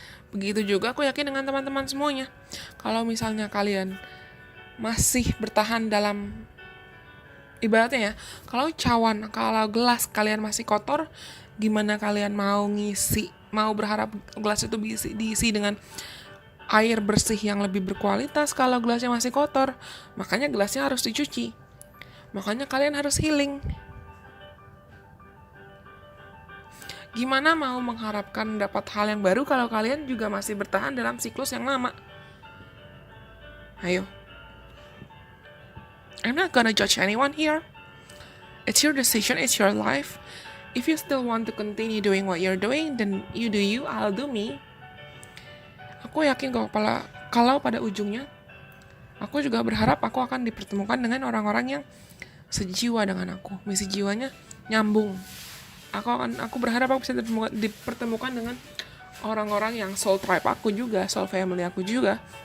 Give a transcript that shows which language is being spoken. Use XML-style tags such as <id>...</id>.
<id>Begitu juga aku yakin dengan teman-teman semuanya. Kalau misalnya kalian masih bertahan dalam, ibaratnya ya, kalau gelas kalian masih kotor, gimana kalian mau berharap gelas itu diisi dengan air bersih yang lebih berkualitas kalau gelasnya masih kotor? Makanya gelasnya harus dicuci. Makanya kalian harus healing. Gimana mau mengharapkan dapat hal yang baru kalau kalian juga masih bertahan dalam siklus yang lama? Ayo.</id> <en>I'm not gonna judge anyone here. It's your decision, it's your life. If you still want to continue doing what you're doing, then you do you, I'll do me.</en> <id>Aku yakin kalau pada ujungnya, aku juga berharap aku akan dipertemukan dengan orang-orang yang sejiwa dengan aku, misi jiwanya nyambung. Aku berharap aku bisa dipertemukan dengan orang-orang yang</id> <en>soul tribe</en> <id>aku juga,</id> <en>soul family</en> <id>aku juga.</id>